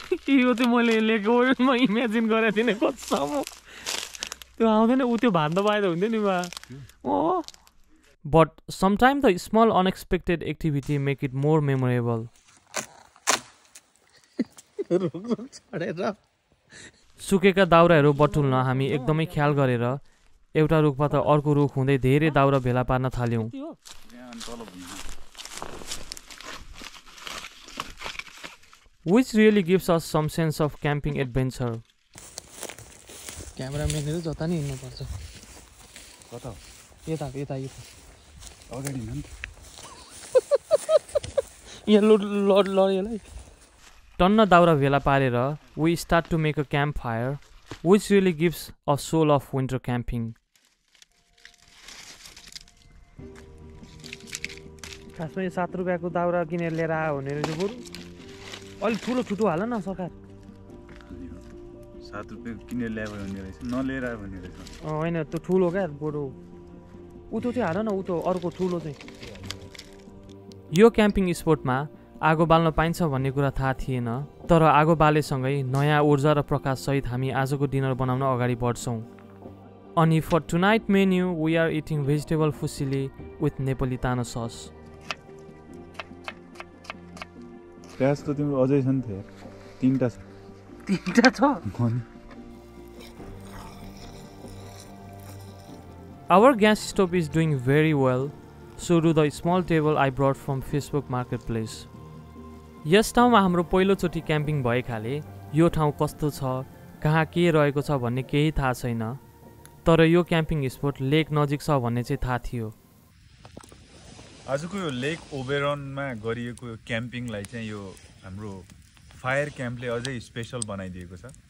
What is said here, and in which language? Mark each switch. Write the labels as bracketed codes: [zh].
[ne] यो चाहिँ मैले लेखेको इमेजिन गरेको थिएँ नि कतिसम्म त्यो आउँदैन ऊ त्यो भान्दा पाए त हुन्थ्यो नि बा। [en] Oh but sometime the small unexpected activity make it more memorable. [ne] सुकेका दाउराहरू बटुल्न हामी एकदमै ख्याल गरेर एउटा रुखबाट अर्को रुख हुँदै धेरै दाउरा भेला पार्न थाल्यौँ। [en] Which really gives us some sense of camping adventure. [ne] क्यामेराम्यानहरू जता नि हिँड्नुपर्छ। कता यता यता अगाडि न यहाँ लड्यो। टन्न दाउरा भेला पारेर [en] we start to make a campfire, which really gives a soul of winter camping. [ne] खासमा यो 7 रुपियाँको दाउरा किनेर लिएर आयो भने रहेछ बरु अलिक ठुलो ठुटो हाल न सरकार। 7 रुपियाँ किनेर ल्यायो भने रहेछ, नलिएर आयो भने रहेछ। होइन त्यो ठुलो क्या बरु उतो चाहिँ हाल न, उतो अर्को ठुलो चाहिँ। यो क्याम्पिङ स्पोटमा आगो बाल्न पाइन्छ भन्ने कुरा थाहा थिएन। तर आगो बालेसँगै नयाँ ऊर्जा र प्रकाशसहित हामी आजको डिनर बनाउन अगाडि बढ्छौँ। [en] अनि for tonight menu we are eating vegetable fusilli with napoletano sauce. [ne] प्याज त तिम्रो अझै छ नि थियो, 3टा छ। 3टा छ। [en] Our gas stove is doing very well, so do the small table I brought from Facebook Marketplace. [ne] यस ठाउँमा हाम्रो पहिलोचोटि क्याम्पिङ भएकाले यो ठाउँ कस्तो छ, कहाँ के रहेको छ भन्ने केही थाहा छैन। तर यो क्याम्पिङ स्पोट लेक नजिक छ भन्ने चाहिँ थाहा थियो। आजको यो लेक ओबेरोनमा गरिएको यो क्याम्पिङलाई चाहिँ यो हाम्रो फायर क्याम्पले अझै स्पेसल बनाइदिएको छ।